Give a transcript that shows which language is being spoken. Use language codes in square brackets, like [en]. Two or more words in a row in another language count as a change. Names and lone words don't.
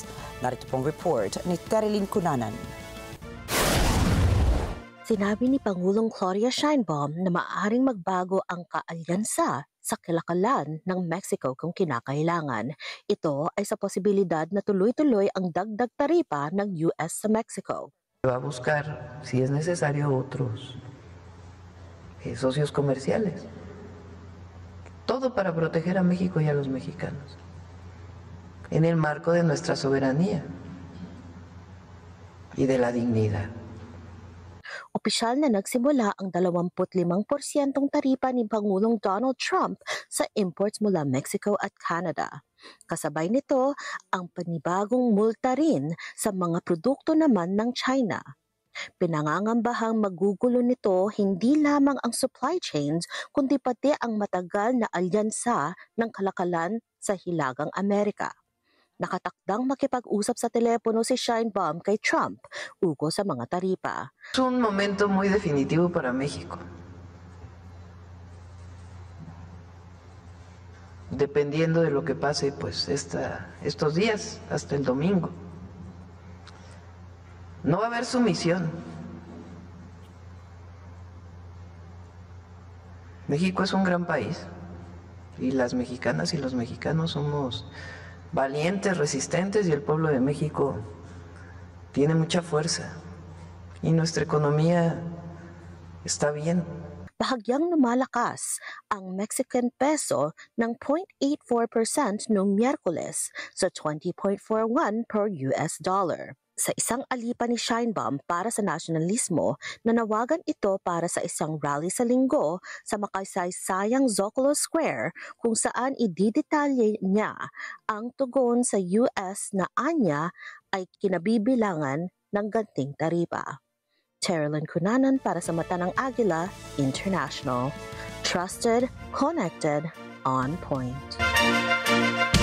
[tl] Narito pong report ni Terilyn Cunanan. Sinabi ni Pangulong Claudia Sheinbaum na maaaring magbago ang kaalyansa sa kalakalan ng Mexico kung kinakailangan. Ito ay sa posibilidad na tuloy-tuloy ang dagdag taripa ng US sa Mexico. [es] Va a buscar, si es necesario, otros socios comerciales. Todo para proteger a México y a los mexicanos, en el marco de nuestra soberanía y de la dignidad. [tl] Opisyal na nagsimula ang 25% taripa ni Pangulong Donald Trump sa imports mula Mexico at Canada. Kasabay nito ang panibagong multa rin sa mga produkto naman ng China. Pinangangambahang magugulo nito hindi lamang ang [en] supply chains [tl] kundi pati ang matagal na alyansa ng kalakalan sa Hilagang Amerika. Nakatakdang makipag-usap sa telepono si Sheinbaum kay Trump ukol sa mga taripa. [es] Es un momento muy definitivo para México. Dependiendo de lo que pase, pues estos días, hasta el domingo. No va a haber sumisión. México es un gran país y las mexicanas y los mexicanos somos valientes, resistentes, y el pueblo de México tiene mucha fuerza y nuestra economía está bien. [tl] Bahagyang lumalakas ang [en] Mexican peso [tl] ng 0.84% noong Miyerkules sa 20.41 [en] per US dollar. [tl] Sa isang alipan ni Sheinbaum para sa nasyonalismo, nanawagan ito para sa isang rally sa Linggo sa makasaysayang Zocalo Square kung saan ididetalye niya ang tugon sa US na anya ay kinabibilangan ng ganting taripa. Terilyn Cunanan para sa Mata ng Agila International. [en] Trusted, connected, on point.